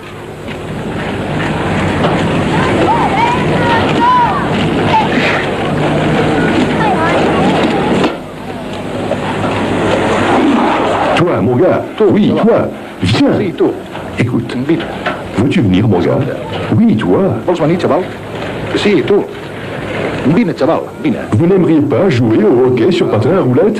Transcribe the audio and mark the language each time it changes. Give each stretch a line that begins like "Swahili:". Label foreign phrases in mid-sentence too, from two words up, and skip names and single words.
French: Toi, mon gars, oui, toi, viens. Écoute, veux-tu venir, mon gars? Oui, toi.
Catalan: Sí, tu. Vine, chaval, vine.
French: Vous n'aimeriez pas jouer au hockey sur patin à roulettes?